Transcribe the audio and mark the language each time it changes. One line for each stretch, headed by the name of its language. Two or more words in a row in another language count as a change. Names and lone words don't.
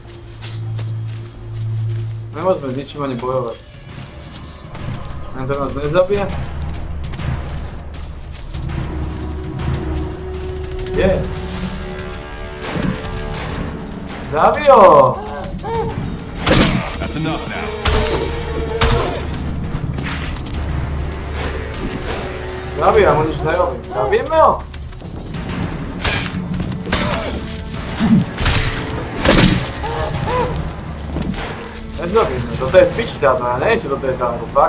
Slovak: Nemôžeme s ničím ani bojovať. Len to nás nezabije? Kde? Zabij ho!
English: That's enough now.
Slovak: Zabijam, on nič nerobí. Zabijeme ho? Nezabijeme, toto je v piči táto, ja neviem, čo toto je za hru, fakt.